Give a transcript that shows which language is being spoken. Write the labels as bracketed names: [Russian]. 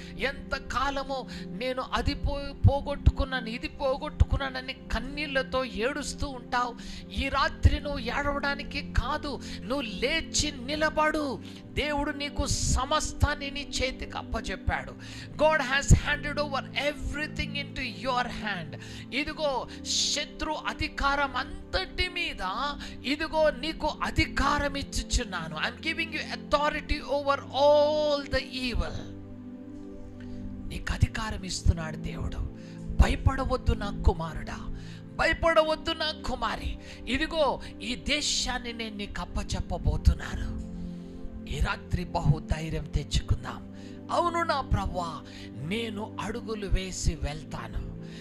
[Telugu] ఎంత కాలము నేను అది పోగొట్టుకున్నాను, ఇది పోగొట్టుకున్నానని కన్నీళ్లతో ఏడుస్తూ ఉంటావు? ఈ రాత్రి నువ్వు ఏడవడానికి కాదు, నువ్వు లేచి నిలబడు. దేవుడు నీకు సమస్తాన్ని నీ చేతికి అప్పచెప్పాడు. [English] God has handed over everything into your hand. [Telugu] ఇదిగో శత్రు అధికారం అంతటి మీద ఇదిగో నీకు అధికారం ఇచ్చుచున్నాను. [English] I'm giving you authority over all the evil. [Telugu] నీకు అధికారం ఇస్తున్నాడు దేవుడు. భయపడవద్దు నా కుమారుడా, భయపడవద్దు నా కుమారి. ఇదిగో ఈ దేశాన్ని నేను నీకు అప్పచెప్పబోతున్నాను. ఈ రాత్రి బహుధైర్యం తెచ్చుకుందాం. అవును నా ప్రభువా, నేను అడుగులు వేసి వెళ్తాను.